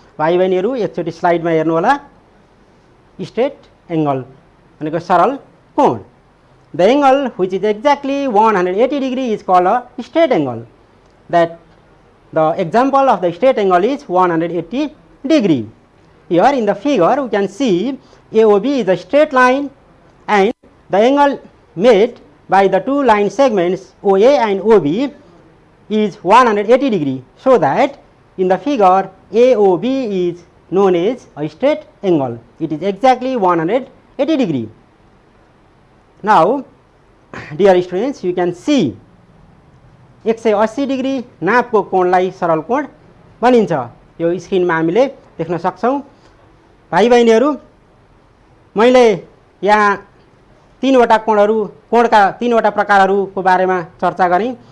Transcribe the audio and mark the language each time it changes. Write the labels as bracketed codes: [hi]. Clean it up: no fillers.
[ne] भाइ बहिनीहरू एकचोटि स्लाइडमा हेर्नु होला। स्ट्रेट एंगल भनेको सरल कोण। [en] The angle which is exactly 180 degree is called a straight angle. That the example of the straight angle is 180 degree. Here in the figure we can see AOB is a straight line and the angle made by the two line segments OA and OB is 180 degree. So that in the figure AOB is known as a straight angle. It is exactly 180 degree. Now, dear students, you can see [ne] 180 degree नापको कोणलाई सरल कोण भनिन्छ। यो स्क्रिनमा हामीले देख्न सक्छौं। भाइ बहिनीहरू, मैले यहाँ तीनवटा कोणका तीनवटा प्रकारहरूको बारेमा चर्चा गरेँ।